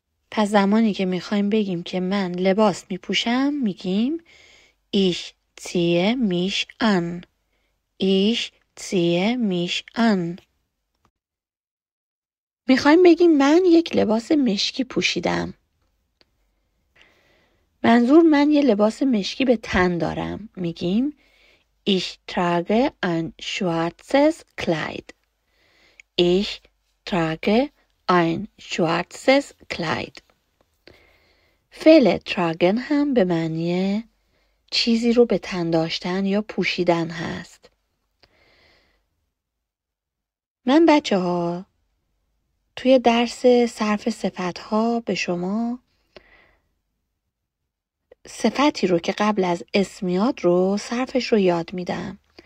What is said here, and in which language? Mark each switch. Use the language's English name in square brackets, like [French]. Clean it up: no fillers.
[Persian] پس زمانی که میخوایم بگیم که من لباس میپوشم میگیم [German] Ich ziehe mich an. Ich ziehe mich an. [Persian] میخوایم بگیم من یک لباس مشکی پوشیدم. منظور من یه لباس مشکی به تن دارم. میگیم [German] Ich trage ein schwarzes Kleid. Ich trage ein schwarzes Kleid. [Persian] فعل tragen هم به معنی چیزی رو به تن داشتن یا پوشیدن هست. من بچه‌ها توی درس صرف صفت‌ها به شما صفتی رو که قبل از اسم میاد رو صرفش رو یاد میدم.